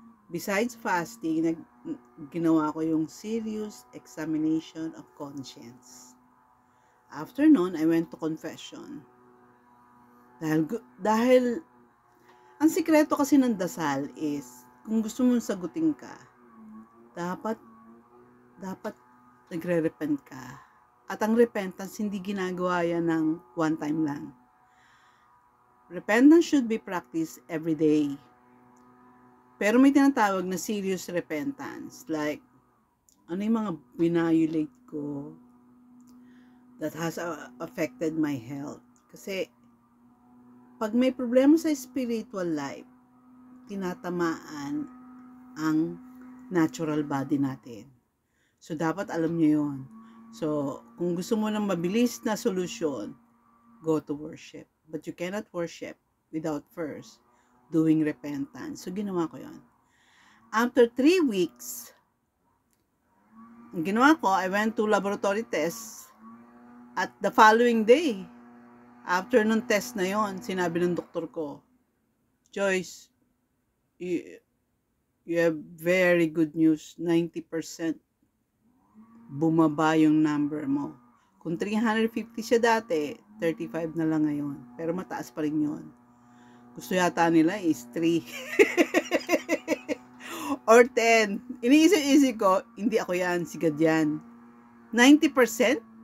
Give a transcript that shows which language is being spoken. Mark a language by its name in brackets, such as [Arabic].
[English] Besides fasting, [Filipino] ginawa ko yung [English] serious examination of conscience. [Filipino] After nun, [English] I went to confession. [Filipino] Dahil ang sikreto kasi ng dasal is, kung gusto mong sagutin ka, dapat nagre-repent ka. At ang repentance, hindi ginagawa yan ng one time lang. [English] Repentance should be practiced every day. [Filipino] Pero may tinatawag na serious repentance. Like, ano yung mga binayulate ko [English] that has affected my health. [Filipino] Kasi, pag may problema sa spiritual life, tinatamaan ang natural body natin. So, dapat alam nyo yun. So, kung gusto mo ng mabilis na solusyon, [English] go to worship. But you cannot worship without first doing repentance. [Filipino] So, ginawa ko yun. [English] After 3 weeks, [Filipino] ang ginawa ko, [English] I went to laboratory test. At the following day, [Filipino] after nung test na yon, sinabi ng doktor ko, Joyce, [English] you, you have very good news. [Filipino] 90% bumaba yung number mo. Kung 350 siya dati, 35 na lang ngayon. Pero mataas pa rin yun. Gusto yata nila is 3 or 10. Iniisip-isip ko, hindi ako yan, sigad yan. 90%?